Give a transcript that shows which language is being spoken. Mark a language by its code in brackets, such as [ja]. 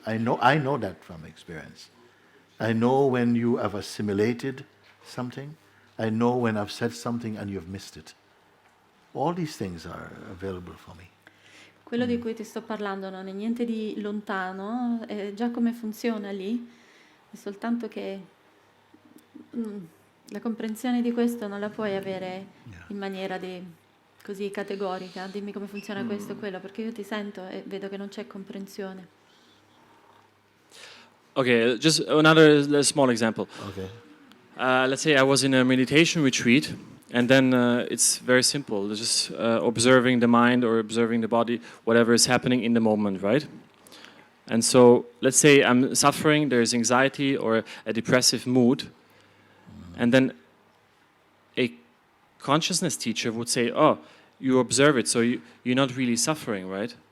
[en] I know that from experience. I know when you have assimilated something. I know when I've said something and you've missed it. All these things are available for me. [it] Quello di cui ti sto parlando non è niente di lontano, è già come funziona lì, è soltanto che la comprensione di questo non la puoi avere in maniera così categorica, dimmi come funziona questo o quello, perché io ti sento e vedo che non c'è comprensione. [en] Okay, just another small example. Okay. Let's say I was in a meditation retreat, and then it's very simple, just observing the mind or observing the body, whatever is happening in the moment, right? And so, let's say I'm suffering, there's anxiety or a depressive mood, and then a consciousness teacher would say, oh, you observe it, so you're not really suffering, right?